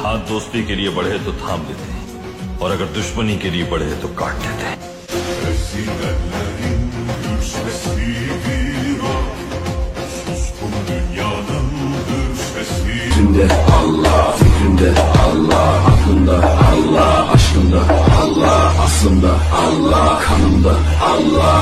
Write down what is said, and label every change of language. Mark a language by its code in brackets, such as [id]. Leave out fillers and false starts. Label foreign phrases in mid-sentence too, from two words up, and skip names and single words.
[hi] हाथ दोस्ती के लिए बढ़े तो थाम लेते हैं, और अगर दुश्मनी के लिए बढ़े तो काट देते हैं। [tr] Fikrimde Allah, fikrimde Allah, aklımda Allah, aşkımda Allah, aslımda Allah, kanımda Allah.